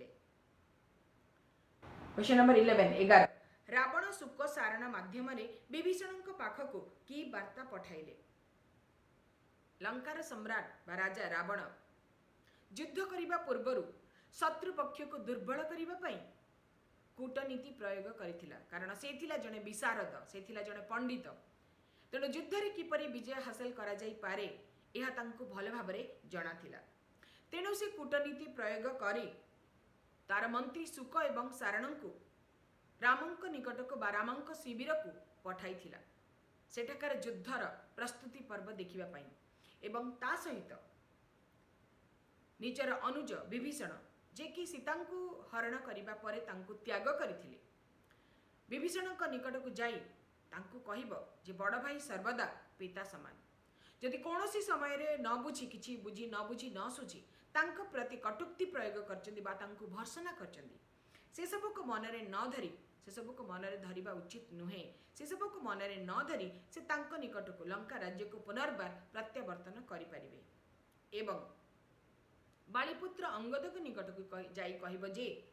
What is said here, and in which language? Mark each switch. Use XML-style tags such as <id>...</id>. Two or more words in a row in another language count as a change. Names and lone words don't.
<en>question number 11</en> <or>ରାବଣ ସୁକ ସାରଣ ମାଧ୍ୟମ ବିଭୀଷଣ ପାଖକ କି ବାର୍ତ୍ତା ପଠାଇଲେ। ଲଙ୍କାର ସମ୍ରାଟ ବା ରାଜା ରାବଣ ଯୁଦ୍ଧ କରିବା ପୂର୍ବରୁ ଶତ୍ରୁ ପକ୍ଷ କୁ ଦୁର୍ବଳ କରିବା ପାଇଁ କୂଟନୀତି ପ୍ରୟୋଗ କରିଥିଲା କାରଣ ସେ ଥିଲା ଜଣେ ବିଶାରଦ ସେ ଥିଲା ଜଣେ ପଣ୍ଡିତ। ତେଣୁ ଯୁଦ୍ଧ ରେ କିପରି ବିଜୟ ହାସଲ କରା ଯାଇ ପାରେ ଏହା ତାଙ୍କୁ ଭଲ ଭାବରେ ଜଣା ଥିଲା। ତେଣୁ ସେ କୂଟନୀତି ପ୍ରୟୋଗ କରି ତାର ମନ୍ତ୍ରୀ ସୁକ ଏବଂ ସାରଣ କୁ ରାମଙ୍କ ନିକଟ କୁ ବା ରାମଙ୍କ ଶିବିର କୁ ପଠାଇ ଥିଲା ସେଠାକାର ଯୁଦ୍ଧର ପ୍ରସ୍ତୁତି ପର୍ବ ଦେଖିବା ପାଇଁ ଏବଂ ତା ସହିତ ନିଜର ଅନୁଜ ବିଭୀଷଣ ଯେ କି ସୀତା କୁ ହରଣ କରିବା ପରେ ତାଙ୍କୁ ତ୍ୟାଗ କରିଥିଲେ ବିଭୀଷଣ ନିକଟ କୁ ଯାଇ ତାଙ୍କୁ କହିବ ଯେ ବଡ଼ ଭାଇ ସର୍ବଦା ପିତା ସମାନ ଯଦି କୌଣସି ସମୟ ରେ ନ ବୁଝି କିଛି ବୁଝି ନ ବୁଝି ନ ସୁଝି ତାଙ୍କ ପ୍ରତି କଟୂକ୍ତି ପ୍ରୟୋଗ କରିଛନ୍ତି ବା ତାଙ୍କୁ ଭର୍ତ୍ସନା କରିଛନ୍ତି ସେ ସବୁ କୁ ମନ ରେ ନ ଧରି ସେ ସବୁ କୁ ମନ ରେ ଧରିବା ଉଚିତ ନୁହେଁ ସେ ସବୁ କୁ ମନ ରେ ନ ଧରି ସେ ତାଙ୍କ ନିକଟ କୁ ଲଙ୍କା ରାଜ୍ୟ କୁ ପୁନର୍ବାର ପ୍ରତ୍ୟାବର୍ତ୍ତନ କରି ପାରିବେ ଏବଂ ବାଲିପୁତ୍ର ଅଙ୍ଗଦ ଙ୍କ ନିକଟ କୁ ଯାଇ କହିବ ଯେ</or>